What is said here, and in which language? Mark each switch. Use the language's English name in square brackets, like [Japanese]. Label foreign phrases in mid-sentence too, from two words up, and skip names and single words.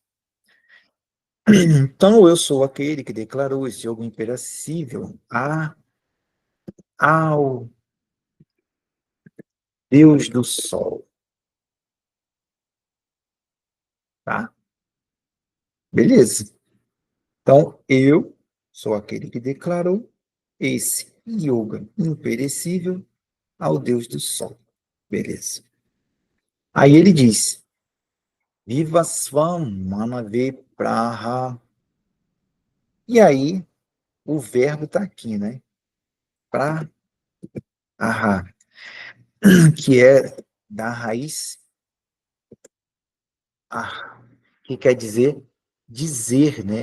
[Portuguese] Então eu sou aquele que declarou esse jogo imperecível ao Deus do Sol, tá? Beleza. Então eu sou aquele que declarou esse yoga imperecível ao Deus do Sol. Beleza. Aí ele diz: [Sanskrit] विवस्वम् मनवे प्राह. [Portuguese] E aí o verbo está aqui, né? Praha, que é da raiz ah, que quer dizer dizer, né?